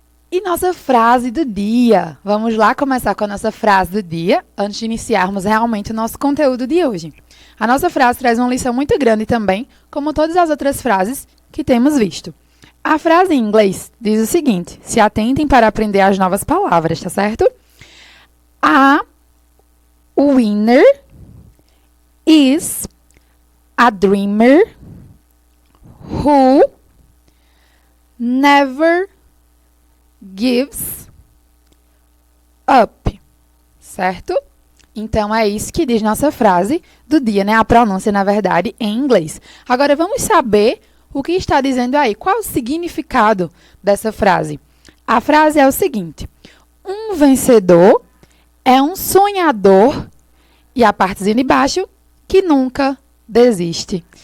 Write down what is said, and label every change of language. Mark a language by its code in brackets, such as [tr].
[pt] E nossa frase do dia. Vamos lá começar com a nossa frase do dia, antes de iniciarmos realmente o nosso conteúdo de hoje. A nossa frase traz uma lição muito grande também, como todas as outras frases que temos visto. A frase em inglês diz o seguinte: se atentem para aprender as novas palavras, tá certo? [en] A winner is a dreamer who never gives up, certo? [pt] Então, é isso que diz nossa frase do dia, A pronúncia, na verdade, em inglês. Agora, vamos saber o que está dizendo aí. Qual o significado dessa frase? A frase é o seguinte: um vencedor é um sonhador, e a partezinha de baixo, que nunca desiste.